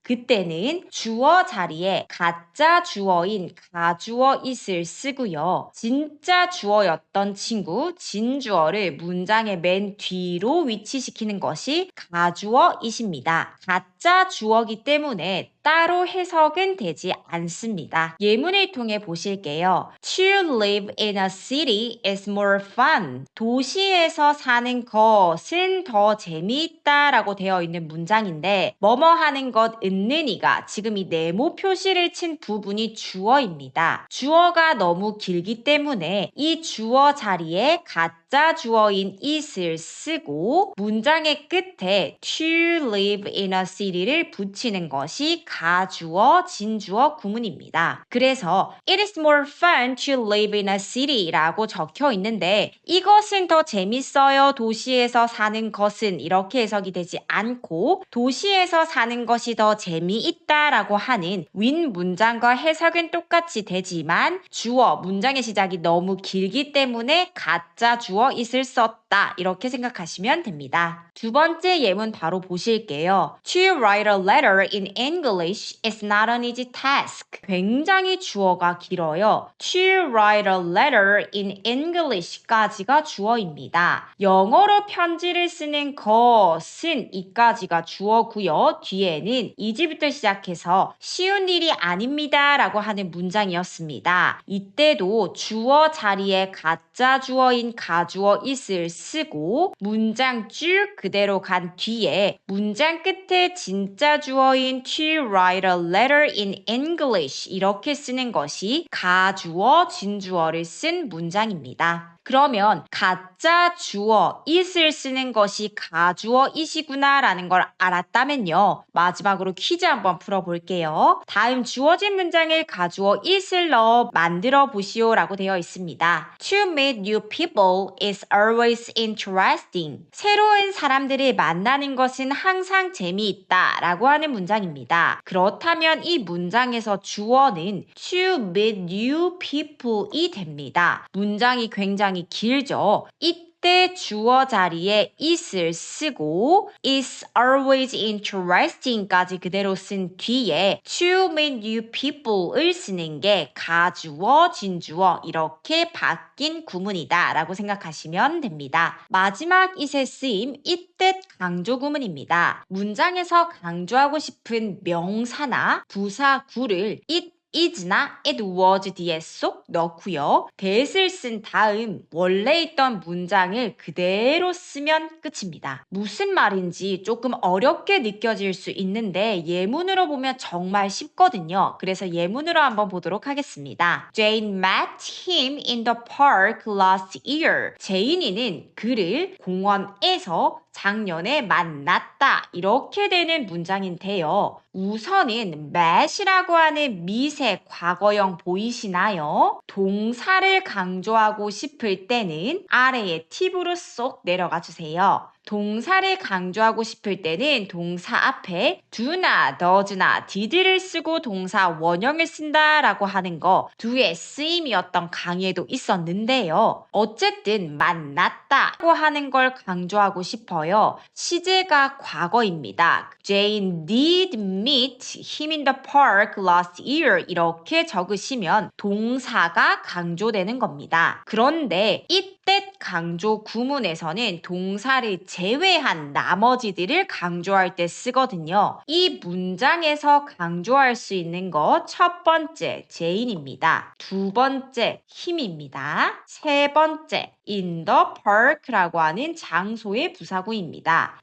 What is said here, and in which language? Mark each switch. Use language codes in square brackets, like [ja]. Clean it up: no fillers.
[ko] 그때는 주어 자리에 가짜 주어인 가주어 it을 쓰고요. 진짜 주어였던 친구, 진주어를 문장의 맨 뒤로 위치시키는 것이 가주어 it입니다. 가짜 주어기 때문에 따로 해석은 되지 않습니다. 예문을 통해 보실게요. [en] To live in a city is more fun. [ko] 도시에서 사는 것은 더 재미있다 라고 되어 있는 문장인데 뭐뭐 하는 것 있느니가 지금 이 네모 표시를 친 부분이 주어입니다. 주어가 너무 길기 때문에 이 주어 자리에 가짜 주어인 it을 쓰고 문장의 끝에 [en] to live in a city [ko] 를 붙이는 것이 가주어, 진주어 구문입니다. [en] 그래서 It is more fun to live in a city [ko] 라고 적혀 있는데 이것은 더 재밌어요. 도시에서 사는 것은 이렇게 해석이 되지 않고 도시에서 사는 것이 더 재미있다 라고 하는 윈 문장과 해석은 똑같이 되지만 주어, 문장의 시작이 너무 길기 때문에 가짜 주어 it을 썼다 썼다. 이렇게 생각하시면 됩니다. 두 번째 예문 바로 보실게요. [en] To write a letter in English is not an easy task. [ko] 굉장히 주어가 길어요. [en] To write a letter in English까지가 주어입니다. [ko] 영어로 편지를 쓰는 것은 이까지가 주어고요. 뒤에는 이제부터 시작해서 쉬운 일이 아닙니다 라고 하는 문장이었습니다. 이때도 주어 자리에 가짜 주어인 가주어 is을 쓰고 문장 쭉 그대로 간 뒤에 문장 끝에 진짜 주어인 [en] to write a letter in English [ko] 이렇게 쓰는 것이 가주어, 진주어를 쓴 문장입니다. 그러면 가짜 주어 it을 쓰는 것이 가주어 it이구나 라는 걸 알았다면요. 마지막으로 퀴즈 한번 풀어볼게요. 다음 주어진 문장을 가주어 it을 넣어 만들어 보시오 라고 되어 있습니다. [en] To meet new people is always interesting. [ko] 새로운 사람들을 만나는 것은 항상 재미있다 라고 하는 문장입니다. 그렇다면 이 문장에서 주어는 [en] to meet new people [ko] 이 됩니다. 문장이 굉장히 길죠. 이때 주어 자리에 is을 쓰고 [en] is always interesting [ko] 까지 그대로 쓴 뒤에 [en] to meet new people [ko] 을 쓰는 게 가주어, 진주어 이렇게 바뀐 구문이다 라고 생각하시면 됩니다. 마지막 it의 쓰임, 이때 강조 구문입니다. 문장에서 강조하고 싶은 명사나 부사 구를 it is나 it was 뒤에 쏙 넣고요. that을 쓴 다음 원래 있던 문장을 그대로 쓰면 끝입니다. 무슨 말인지 조금 어렵게 느껴질 수 있는데 예문으로 보면 정말 쉽거든요. 그래서 예문으로 한번 보도록 하겠습니다. [en] Jane met him in the park last year. [ko] 제인이는 그를 공원에서 작년에 만났다. 이렇게 되는 문장인데요. 우선은 met이라고 하는 미세 과거형 보이시나요? 동사를 강조하고 싶을 때는 아래에 팁으로 쏙 내려가 주세요. 동사를 강조하고 싶을 때는 동사 앞에 do나 does나 did를 쓰고 동사 원형을 쓴다라고 하는 거 do의 쓰임이었던 강의에도 있었는데요. 어쨌든 만났다고 하는 걸 강조하고 싶어요. 시제가 과거입니다. [en] Jane did meet him in the park last year [ko] 이렇게 적으시면 동사가 강조되는 겁니다. 그런데 이때 강조 구문에서는 동사를 제외한 나머지들을 강조할 때 쓰거든요. 이 문장에서 강조할 수 있는 거 첫 번째 제인입니다. 두 번째 힘입니다. 세 번째 [en] in the park [ko] 라고 하는 장소의 부사구입니다.